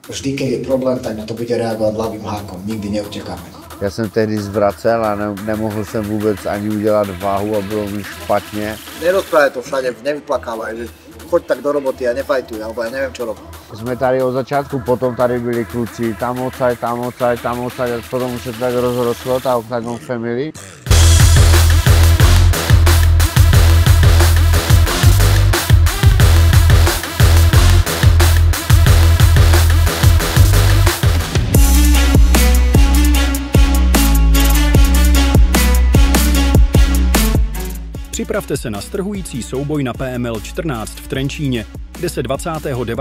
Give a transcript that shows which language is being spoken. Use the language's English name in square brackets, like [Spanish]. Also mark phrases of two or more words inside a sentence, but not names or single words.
[Slovak] vždy, keď je problém, tak na to bude reagovat ľavým hákom, nikdy neutěkáme. [Czech] Já jsem tehdy zvracel a nemohl jsem vůbec ani udělat váhu a bylo mi špatně. [Slovak] Nerozprávaj to všade, nevyplakávaj, že choď tak do roboty a nefajtuj, alebo ja neviem čo robiť. [Czech] Jsme tady od začátku, potom tady byli kluci, tam odsaď, a potom už se tak rozrostlo, ta Octagon Family. Připravte se na strhující souboj na PML 14 v Trenčíně, kde se 29.